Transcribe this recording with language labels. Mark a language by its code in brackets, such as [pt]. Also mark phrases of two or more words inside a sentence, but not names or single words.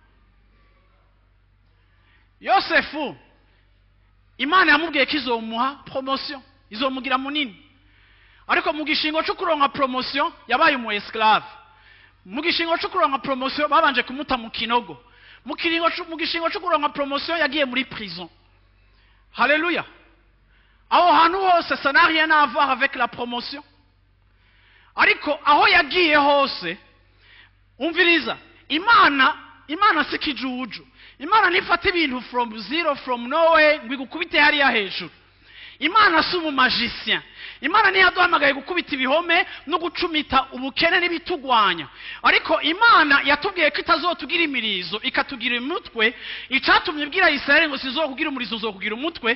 [rn] Yosefu Imana yamubwiye ko izomuha promotion, izomugira munini. Ariko mu gishingo cyo kuronka promotion yabaye umu esclave. Mu gishingo cyo kuronka promotion babanje kumuta mu kinogo. Mu gishingo cyo kuronka promotion yagiye muri prison. Haleluya. Aho hantu hose [fr] ça n'a rien à voir avec la promotion. [rn] Ariko aho yagiye hose umviriza, Imana sikijuju. Imana nifata ibintu [en] from zero, from nowhere [rn] ngwigukubite hariya hejuru. Imana si umumagicien. Imana ntiyaduhamagaye gukubita ibihome no gucumita ubukene n'ibitugwanya. Ariko Imana yatubwiye ko itazotugira imirizo ikatugira umutwe. Icatumye ibwira Israeli ngo sizokugira umurizo uzokugira umutwe.